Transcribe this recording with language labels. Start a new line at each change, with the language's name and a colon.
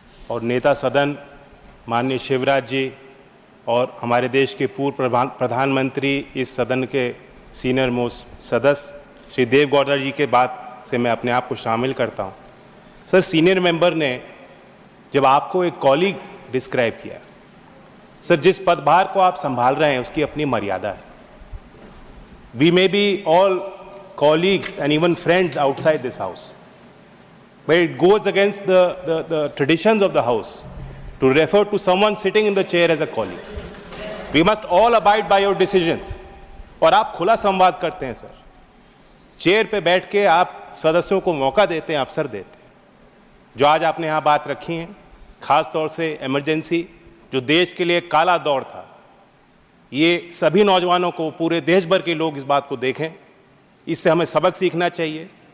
Hindi: और नेता सदन माननीय शिवराज जी और हमारे देश के पूर्व प्रधानमंत्री, इस सदन के सीनियर मोस्ट सदस्य श्री देवेगौड़ा जी के बात से मैं अपने आप को शामिल करता हूँ। सर, सीनियर मेंबर ने जब आपको एक कॉलीग डिस्क्राइब किया, सर जिस पदभार को आप संभाल रहे हैं उसकी अपनी मर्यादा है।
English: We may be all colleagues and even friends outside this house, but it goes against the traditions of the house to refer to someone sitting in the chair as a colleague. We must all abide by your decisions.
Hindi: और आप खुला संवाद करते हैं sir, chair पे बैठ के आप सदस्यों को मौका देते हैं, अवसर देते हैं। जो आज आपने यहाँ बात रखी है, खास तौर से इमरजेंसी जो देश के लिए काला दौर था, ये सभी नौजवानों को, पूरे देश भर के लोग इस बात को देखें, इससे हमें सबक सीखना चाहिए।